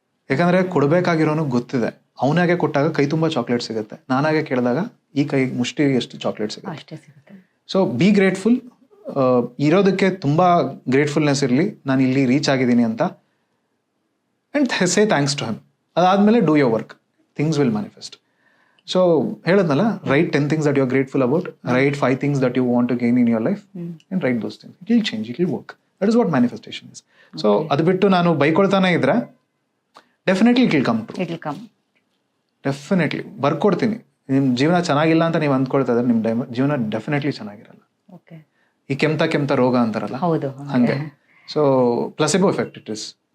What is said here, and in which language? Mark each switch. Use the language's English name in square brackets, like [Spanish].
[Kannada] ಯಾಕಂದ್ರೆ ಕೊಡ್ಬೇಕಾಗಿರೋನು ಗೊತ್ತಿದೆ. ಅವನಾಗೆ ಕೊಟ್ಟಾಗ ಕೈ ತುಂಬ ಚಾಕ್ಲೇಟ್ ಸಿಗುತ್ತೆ, ನಾನಾಗೆ ಕೇಳಿದಾಗ ಈ ಕೈ ಮುಷ್ಟಿ ಎಷ್ಟು ಚಾಕ್ಲೇಟ್ ಸಿಗುತ್ತೆ. [English] So be grateful. [Kannada] ಇರೋದಕ್ಕೆ ತುಂಬ ಗ್ರೇಟ್ಫುಲ್ನೆಸ್ ಇರಲಿ, ನಾನು ಇಲ್ಲಿ ರೀಚ್ ಆಗಿದ್ದೀನಿ ಅಂತ. [English] And say thanks to him. ಅದಾದಮೇಲೆ do your work, things will manifest. [Kannada] So ಹೇಳದ್ನಲ್ಲ, [English] Write 10 things that you are grateful about, write 5 things that you want to gain in your life, and write those things. It will change, it will work. That is what manifestation is. So [Kannada] ಅದು ಬಿಟ್ಟು ನಾನು ಬೈಕೊಳ್ತಾನೆ ಇದ್ರೆ [English] Definitely it will come true. It will come. [Kannada] Definitely ಬರ್ಕೊಡ್ತೀನಿ. ನಿಮ್ಮ ಜೀವನ ಚೆನ್ನಾಗಿಲ್ಲ ಅಂತ ನೀವು ಅಂದ್ಕೊಳ್ತಾ ಇದ್ರೆ ನಿಮ್ಮ ಜೀವನ ಡೆಫಿನೆಟ್ಲಿ ಚೆನ್ನಾಗಿರಲ್ಲ. ಈ ಕೆಮ್ತ ರೋಗ ಅಂತಾರಲ್ಲ, ಹಂಗೆ. [English] So placebo effect it is.